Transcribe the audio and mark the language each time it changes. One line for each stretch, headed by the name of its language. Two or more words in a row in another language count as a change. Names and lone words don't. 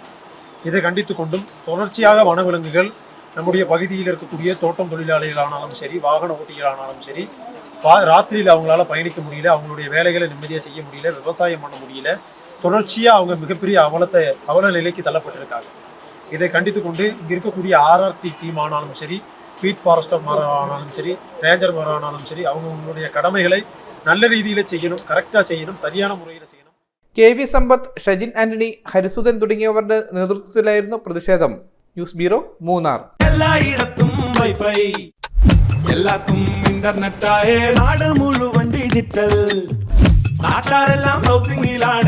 Tamil: இதை கண்டித்து கொண்டும் தொடர்ச்சியாக வனவிலங்குகள் நம்முடைய பகுதியில் இருக்கக்கூடிய தோட்டம் தொழிலாளிகளானாலும் சரி, வாகன ஓட்டிகளானாலும் சரி, ராத்திரியில் அவங்களால பயணிக்க முடியல, அவங்களுடைய வேலைகளை நிம்மதியாக செய்ய முடியல, விவசாயம் பண்ண முடியல, தொடர்ச்சியாக அவங்க மிகப்பெரிய அவல நிலைக்கு தள்ளப்பட்டிருக்காங்க. இதை கண்டித்து கொண்டு இங்கே இருக்கக்கூடிய
English: RRT team
Tamil: ஆனாலும் சரி,
English: beat forester
Tamil: ஆனாலும் சரி, ரேஞ்சர் ஆனாலும் சரி, அவங்களுடைய கடமைகளை நல்ல ரீதியில் செய்யணும்,
Malayalam: കറക്റ്റാ ചെയ്യണം, சரியான മുറയിൽ ചെയ്യണം. കെ.വി. സമ്പത്ത്, ഷജിൻ ആന്റണി, ഹരിസുധൻ തുടങ്ങിയവരുടെ നേതൃത്വത്തിലായിരുന്നു പ്രതിഷേധം.
English: news bureau,
Malayalam: മൂന്നാർ. എല്ലായിടത്തും വൈഫൈ, എല്ലാത്തും ഇന്റർനെറ്റായേ, നാട് മുഴുവൻ ഡിജിറ്റൽ, നാട്ടാരെല്ലാം ബ്രൗസിംഗിലാണ്.